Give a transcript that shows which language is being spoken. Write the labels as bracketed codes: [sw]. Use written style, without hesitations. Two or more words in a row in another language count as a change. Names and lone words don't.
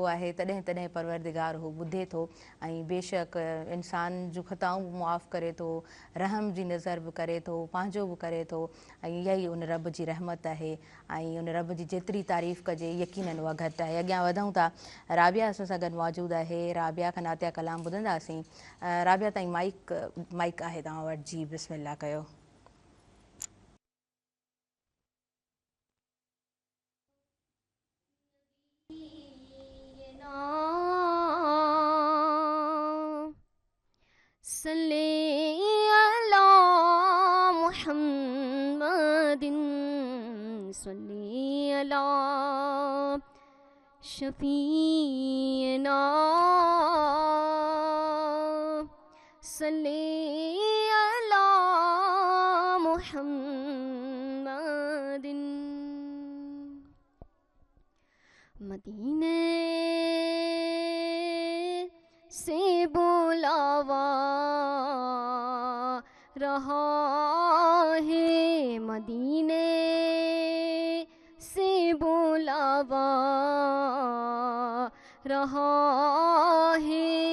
[sd] आहे तॾहिं तॾहिं परवरदिगार हू ॿुधे थो ऐं बेशक इंसान जूं ख़ताऊं बि मुआफ़ करे थो रहम जी नज़र बि करे थो पंहिंजो बि करे थो ऐं इहा ई उन रब जी रहमत आहे ऐं उन रब जी जेतिरी तारीफ़ कजे यकीनन उहा घटि आहे अॻियां वधूं था राबिया असां सां गॾु मौजूदु आहे राबिया खां नातिया कलाम ॿुधंदासीं राबिया ताईं माइक आहे तव्हां वटि जी बिस्मिल्लाह कयो [ar] صل على محمد صل على شفيعنا صل على शफीना सल्ली अला [ur] محمدن مدینے سے بلاوا رہا ہے مدینے سے بلاوا رہا ہے मदीने से बुलावा रहा है